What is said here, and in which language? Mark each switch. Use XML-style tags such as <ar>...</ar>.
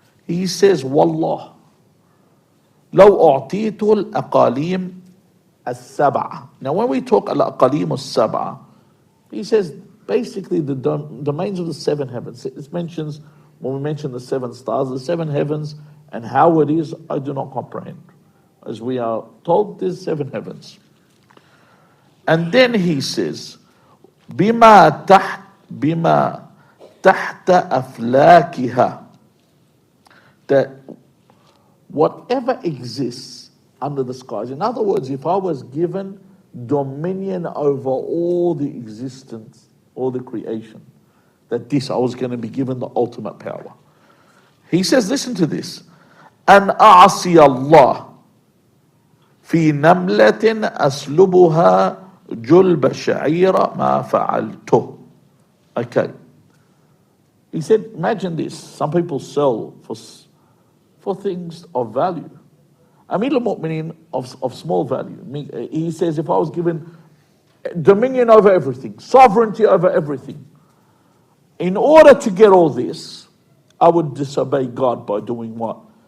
<en>He says,</en> <ar>Wallah, لو أعطيت الأقاليم السبعة.</ar> <en>Now when we talk الأقاليم السبعة, he says basically the domains of the seven heavens. It mentions, when we mention the seven stars, the seven heavens, and how it is, I do not comprehend. As we are told, there's seven heavens. And then he says,</en> <ar>بما تحت أفلاكها,</ar> <en>that whatever exists under the skies. In other words, if I was given dominion over all the existence, all the creation, that I was going to be given the ultimate power. He says, listen to this.</en> <ar>أن أعصي الله في نملة أسلبها جلب شعير ما فعلته.</ar> <en>Okay. He said, imagine this. Some people sell for things of value. Amir al-Mu'mineen of small value. He says, if I was given dominion over everything, sovereignty over everything, in order to get all this, I would disobey God by doing what?</en>